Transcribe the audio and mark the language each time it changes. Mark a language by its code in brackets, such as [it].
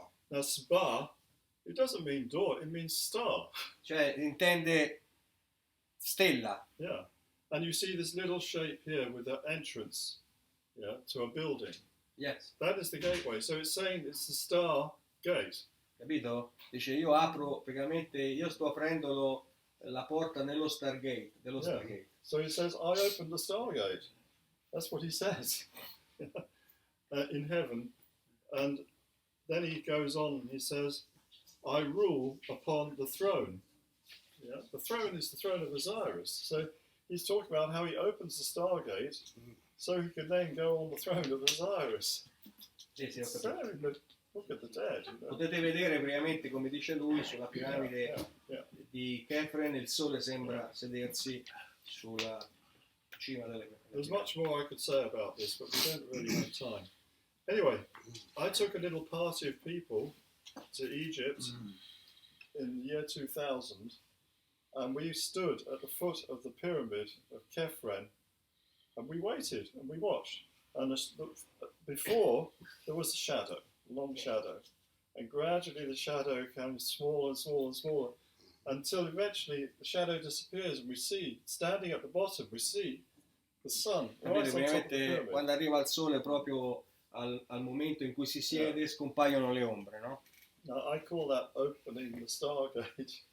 [en] Now Sba, it doesn't mean door, it means star. [it] cioè intende stella. [en] Yeah. And you see this little shape here with the entrance, to a building. Yes. That is the gateway. So it's saying it's the star gate. [it] Capito? Dice io apro, praticamente io sto aprendo la porta nello Stargate, dello [en] Yeah. [it] Stargate. [en] So he says, I opened the stargate. That's what he says in heaven. And then he goes on and he says, I rule upon the throne. Yeah? The throne is the throne of Osiris. So he's talking about how he opens the stargate so he can then go on the throne of Osiris. [it] Sì, ho [en] So [it] capito. [en] in the Book of the Dead. [it] Potete vedere praticamente, come dice lui, sulla piramide [en] Yeah. [it] di Kefren il sole sembra sedersi sulla cima delle [en] There's much more I could say about this, but we don't really have time. Anyway, I took a little party of people to Egypt in the year 2000, and we stood at the foot of the pyramid of Kefren, and we waited and we watched. And before, there was a shadow, a long shadow, and gradually the shadow came smaller and smaller and smaller, until eventually the shadow disappears, and we see, standing at the bottom, we see the sun right on top of the [it] Praticamente [en] pyramid. [it] quando arriva il sole proprio al momento in cui si siede scompaiono le ombre, no? [en] Now, I call that opening the stargate,